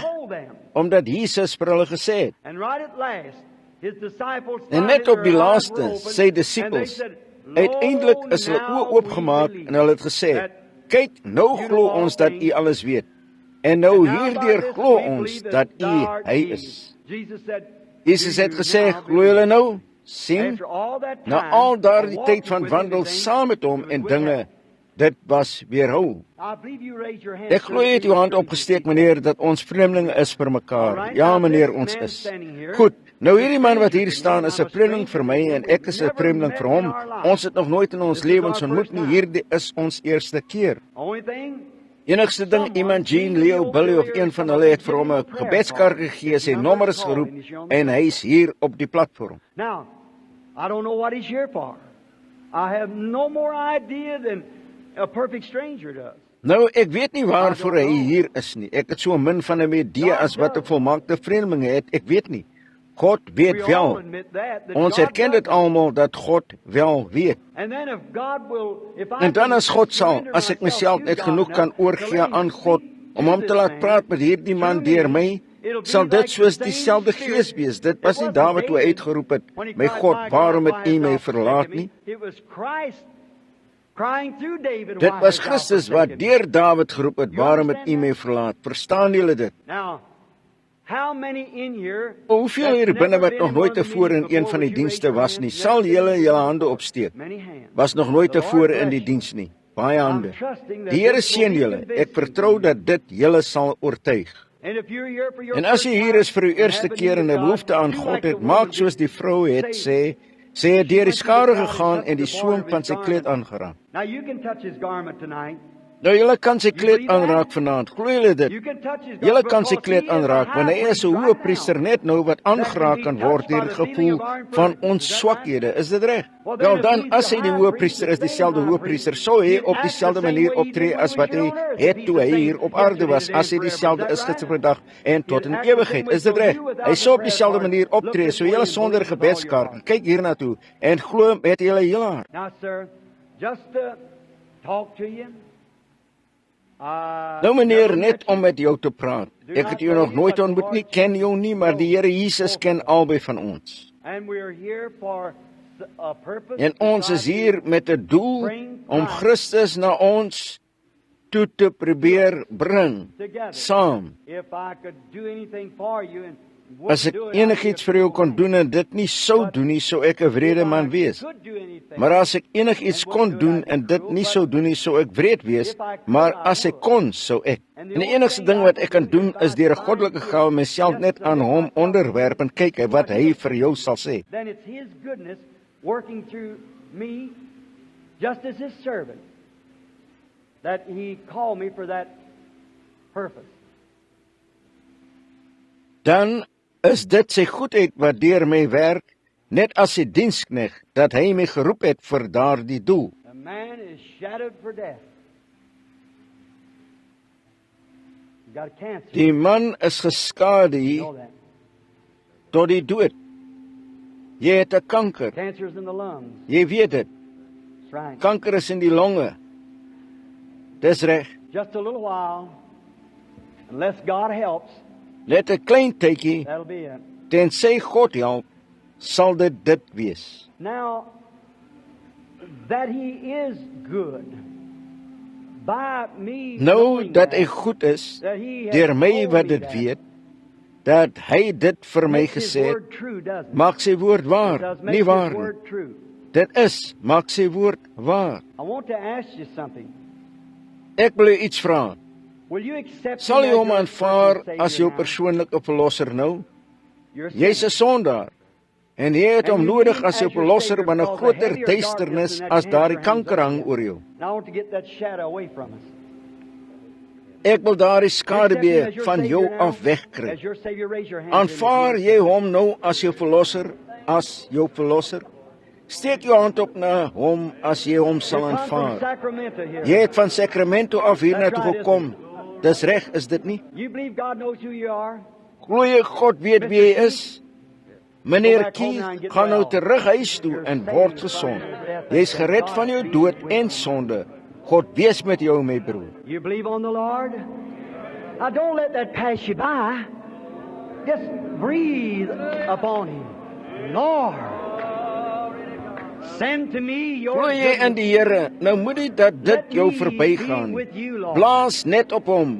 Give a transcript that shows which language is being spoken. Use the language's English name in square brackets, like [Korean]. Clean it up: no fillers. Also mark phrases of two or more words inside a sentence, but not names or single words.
[Afrikaans] Omdat Jesus vir hulle gesê het. En net op die laaste, sy disippels, uiteindelik is hulle oë oopgemaak en hulle het gesê, kyk, nou glo ons dat U alles weet. En nou hierdeur glo ons dat U hy is. Jesus het gesê, glo julle nou? Sien, na al daardie tyd van wandel saam met hom en dinge, dit was weerhou. [English] I believe you raised your hand. [Afrikaans] Ek glo jy het jou hand opgesteek, meneer, dat ons vreemdelinge is vir mekaar. Ja, meneer, ons is. Goed, nou hierdie man wat hier staan is 'n vreemdeling vir my en ek is 'n vreemdeling vir hom. Ons het nog nooit in ons lewens ontmoet nie. Hierdie is ons eerste keer. [English] Only thing, [Afrikaans] Enigste ding, iemand Jean, Leo, Billy of een van hulle het vir hom 'n gebedskaart gegee, sy nommer is geroep en hy is hier op die platform. [English] now, I don't know what he's here for. I have no more idea than a perfect stranger does. [Afrikaans] Nou, ek weet nie waarvoor hy hier is nie. Ek het so min van 'n idee as wat 'n volmaakte vreemdeling het. Ek weet nie. God weet [English] We all [Afrikaans] wel. [English] admit that [Afrikaans] Ons God erken [English] does [Afrikaans] dit almal dat God wel weet. [English] And then if God will, if I [Afrikaans] En dan [English] can [Afrikaans] as God sal, [English] surrender [Afrikaans] as ek myself [English] to [Afrikaans] net God genoeg kan [English] now, to [Afrikaans] oorgee [English] let [Afrikaans] aan [English] him God speak [Afrikaans] om [English] to [Afrikaans] hom te [English] this [Afrikaans] laat [English] man, [Afrikaans] praat met hierdie man [English] through [Afrikaans] deur [English] me, [Afrikaans] my, [English] it'll be [Afrikaans] sal [English] like [Afrikaans] dit soos [English] the [Afrikaans] dieselfde [English] same [Afrikaans] gees [English] spirit. [Afrikaans] wees. Dit [English] It [Afrikaans] was nie [English] wasn't [Afrikaans] Dawid toe hy David uitgeroep het, [English] when he [Afrikaans] my [English] cried, [Afrikaans] God, [English] "My [Afrikaans] waarom [English] God, [Afrikaans] het [English] why [Afrikaans] U my [English] hast thou [Afrikaans] verlaat [English] forsaken me?" [Afrikaans] nie? [English] It was Christ crying through David, [Afrikaans] Dit [English] "Why [Afrikaans] was [English] hast thou [Afrikaans] Christus wat [English] forsaken me?" [Afrikaans] deur Dawid geroep het, waarom het U my verlaat? Verstaan julle dit? [English] Now, how many in here [Afrikaans] Hoeveel [English] that's [Afrikaans] hier [English] never [Afrikaans] binne wat [English] been [Afrikaans] nog [English] in [Afrikaans] nooit [English] one of the [Afrikaans] tevore in [English] meetings [Afrikaans] een [English] before, [Afrikaans] van die [English] would you raise [Afrikaans] dienste [English] your [Afrikaans] was [English] hand? [Afrikaans] nie, [English] Never [Afrikaans] sal [English] been [Afrikaans] julle [English] in [Afrikaans] julle [English] one. [Afrikaans] hande opsteek. [English] Many hands. [Afrikaans] Was nog nooit [English] The Lord [Afrikaans] tevore in [English] bless [Afrikaans] die [English] you. [Afrikaans] diens nie. Baie hande. [English] I'm trusting that [Afrikaans] Die Here [English] this will [Afrikaans] seën [English] be [Afrikaans] julle. Ek [English] convincing [Afrikaans] vertrou [English] to you. [Afrikaans] dat dit julle sal oortuig. [English] And if you're here for your [Afrikaans] En as jy [English] first [Afrikaans] hier [English] time [Afrikaans] is vir u [English] and [Afrikaans] eerste [English] have a [Afrikaans] keer [English] need [Afrikaans] en 'n [English] of [Afrikaans] behoefte [English] God, [Afrikaans] aan do God [English] like [Afrikaans] het, [English] the [Afrikaans] maak [English] woman [Afrikaans] soos die [English] did. [Afrikaans] vrou het [English] Say, [Afrikaans] sy het deur die [English] She went to the [Afrikaans] skare [English] crowd and [Afrikaans] gegaan [English] touched [Afrikaans] en die [English] the [Afrikaans] soem [English] border of [Afrikaans] van [English] his [Afrikaans] sy kleed [English] garment. [Afrikaans] aangeraak. [English] Now you can touch his garment tonight. [Afrikaans] Nou julle kan sy kleed [English] believe that? [Afrikaans] aanraak vanaand. Glo julle dit? [English] You can touch his [Afrikaans] Julle [English] garment [Afrikaans] kan sy [English] because [Afrikaans] kleed [English] he is a [Afrikaans] aanraak want hy [English] high [Afrikaans] is 'n [English] priest [Afrikaans] hoë [English] right [Afrikaans] priester [English] now. [Afrikaans] net nou wat aangeraak [English] be [Afrikaans] kan [English] touched [Afrikaans] word [English] by [Afrikaans] deur [English] the [Afrikaans] die [English] feeling [Afrikaans] gevoel [English] of our [Afrikaans] van [English] infirmities. [Afrikaans] ons [English] Is that [Afrikaans] swakhede. Is dit reg? [English] Well, then [Afrikaans] Wel [English] if [Afrikaans] dan, [English] he's [Afrikaans] as [English] the [Afrikaans] hy die [English] high [Afrikaans] hoë [English] priest, [Afrikaans] priester [English] the [Afrikaans] is, dieselfde [English] same high [Afrikaans] hoë [English] priest, [Afrikaans] priester, sou hy [English] he'd [Afrikaans] op [English] act [Afrikaans] dieselfde [English] the same [Afrikaans] manier [English] way he [Afrikaans] optree [English] did when [Afrikaans] as [English] he [Afrikaans] wat [English] was [Afrikaans] hy [English] here on earth. [Afrikaans] het [English] If [Afrikaans] toe [English] he's [Afrikaans] hy [English] the [Afrikaans] hier [English] same [Afrikaans] op aarde was, [English] yesterday, [Afrikaans] as hy [English] today, and [Afrikaans] dieselfde [English] forever. [Afrikaans] is [English] Is that [Afrikaans] gister [English] right? [Afrikaans] vandag en tot [English] He'd [Afrikaans] in [English] act the same [Afrikaans] ewigheid. [English] way. [Afrikaans] Is dit [English] So [Afrikaans] reg? [English] you without [Afrikaans] Hy sou op [English] the [Afrikaans] dieselfde [English] prayer [Afrikaans] manier [English] part, [Afrikaans] optree. [English] look [Afrikaans] So [English] this way [Afrikaans] julle [English] and [Afrikaans] sonder [English] believe with all your [Afrikaans] gebedskaart, [English] heart. [Afrikaans] kyk hiernatoe en glo met julle hele hart. [English] Now, sir, just to talk to you. [Afrikaans] Nou meneer, net om met jou te praat. Ek het jou nog nooit ontmoet nie, ken jou nie, maar die Here Jesus ken albei van ons. [English] And we're here for a purpose. [Afrikaans] En ons is hier met 'n doel om Christus na ons toe te probeer bring, saam. [English] If I could do anything for you and [Afrikaans] As ek enigiets vir jou kon doen en dit nie sou doen nie, sou ek 'n wrede man wees. Maar as ek enigiets kon doen en dit nie sou doen nie, sou ek wreed wees. Maar as ek kon, sou ek. En die enigste ding wat ek kan doen is deur 'n goddelike gawe myself net aan hom onderwerp en kyk wat hy vir jou sal sê. [English] Then it's his goodness working through me, just as his servant, that he called me for that purpose. [Afrikaans] Dan is dit sy goedheid wat deur my werk, net as sy dienskneg, dat hy my geroep het vir daardie doel. [English] A man is shadowed for death. He's got a cancer. [Afrikaans] Die man is geskade [English] You know that. [Afrikaans] tot die dood. Jy het 'n kanker. [English] Cancer's in the lungs. [Afrikaans] Jy weet dit. [English] That's right. [Afrikaans] Kanker is in die longe. Dis reg. [English] Just a little while, unless God helps, [Afrikaans] Net 'n klein tydjie, [English] that'll be it. [Afrikaans] tensy God help, sal dit wees. [English] Now, that he is good, by me [Afrikaans] Nou [English] knowing [Afrikaans] dat hy [English] that, [Afrikaans] goed is, [English] that he has [Afrikaans] deur my [English] told [Afrikaans] wat [English] me [Afrikaans] dit [English] that, [Afrikaans] weet, dat hy dit vir my [English] makes his [Afrikaans] gesê het, [English] word true, doesn't it? [Afrikaans] maak sy woord [English] It [Afrikaans] waar, [English] does make [Afrikaans] nie [English] his [Afrikaans] waar nie. [English] word true. [Afrikaans] Dit is, maak sy woord waar. [English] I want to ask you something. [Afrikaans] Ek wil jou iets vra. [English] Will you accept [Afrikaans] Sal [English] him [Afrikaans] jy [English] as [Afrikaans] hom [English] your [Afrikaans] aanvaar [English] personal [Afrikaans] as jou [English] Savior now? [Afrikaans] persoonlike verlosser nou? [English] You're a [Afrikaans] Jy's 'n [English] sinner. [Afrikaans] sondaar. En jy het hom nodig as jou verlosser want 'n groter duisternis as daardie kanker hang oor jou. [English] And I want to get that shadow away from us. [Afrikaans] Ek wil daardie [English] Accept him [Afrikaans] skaduwee [English] as your [Afrikaans] van [English] Savior [Afrikaans] jou [English] now? [Afrikaans] af wegkry. [English] As your Savior, raise your hand. [Afrikaans] Aanvaar jy hom nou as jou verlosser, as jou verlosser? Steek jou hand op na hom as jy hom sal [English] You come from [Afrikaans] aanvaar. [English] Sacramento here. [Afrikaans] Jy het van Sacramento af hiernatoe gekom. Dis reg, is dit nie? [English] You believe God knows who you are? [Afrikaans] Glo jy God weet wie jy is? Meneer Keith, gaan nou terug huis toe en word gesond. Jy's gered van jou dood en sonde. God wees met jou, my broer. [English] You believe on the Lord? Now don't let that pass you by. Just breathe upon Him. Lord, send to me your [Afrikaans] Glo jy in die Here, nou moet nie dat dit jou verbygaan. Blaas net op hom.